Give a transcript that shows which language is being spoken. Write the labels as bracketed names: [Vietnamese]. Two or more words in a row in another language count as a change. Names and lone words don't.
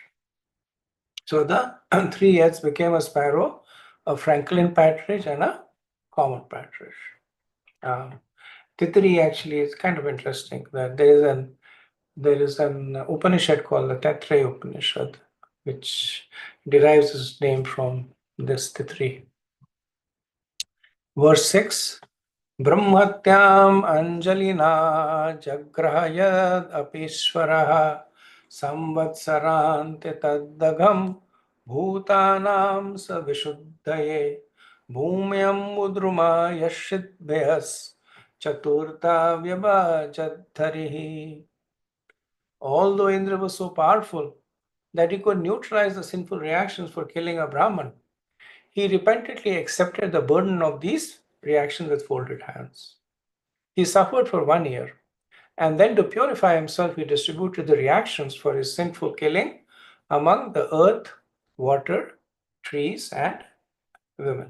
[English] So the three heads became a sparrow, a Franklin partridge, and a common partridge. Titiri actually is kind of interesting that there is an Upanishad called the Taittiriya Upanishad, which derives its name from this Titiri. Verse 6. [Sanskrit] Brahmatyam Anjalina Jagrahayad Apishwaraha Samvatsaranti Taddagam Bhutanam Savishuddhaye Bhumyam Mudruma Yashit Behas Chaturta Vyabhajadharihi. [English] Although Indra was so powerful that he could neutralize the sinful reactions for killing a Brahman, he repentantly accepted the burden of these reactions with folded hands. He suffered for 1 year, and then to purify himself, he distributed the reactions for his sinful killing among the earth, water, trees, and women.